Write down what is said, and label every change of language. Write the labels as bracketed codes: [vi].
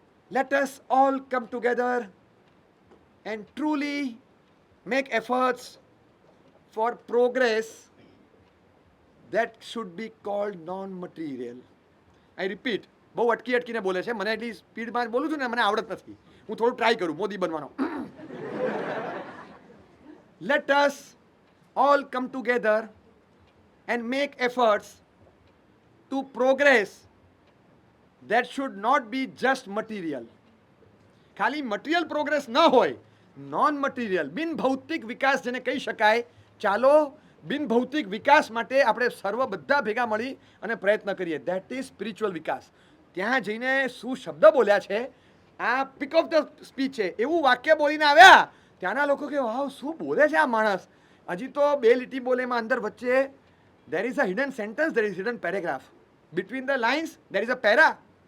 [en] Let us all come together and truly make efforts for progress that should be called non-material. I repeat, [gu] બહુ અટકીને બોલે છે. મને એટલી સ્પીડમાં બોલું છું ને, મને આવડત નથી. હું થોડું ટ્રાય કરું મોદી બનવાનો. [en] Let us all come together and make efforts to progress that should not be just material. [gu] ખાલી મટીરિયલ પ્રોગ્રેસ ન હોય, નોન મટીરિયલ બિન ભૌતિક વિકાસ જેને કહી શકાય. ચાલો બિન ભૌતિક વિકાસ માટે આપણે સર્વ બધા ભેગા મળી અને પ્રયત્ન કરીએ. ધેટ ઇઝ સ્પિરિચ્યુઅલ વિકાસ. ત્યાં જઈને શું શબ્દ બોલ્યા છે, આ પિક ઓફ ધ સ્પીચ છે. એવું વાક્ય બોલીને આવ્યા. ત્યાંના લોકો કે વાવ શું બોલે છે આ માણસ. હજી તો 2 લીટી બોલે, એમાં અંદર વચ્ચે [en] there is a hidden sentence, there is hidden paragraph. Between the lines there is a para.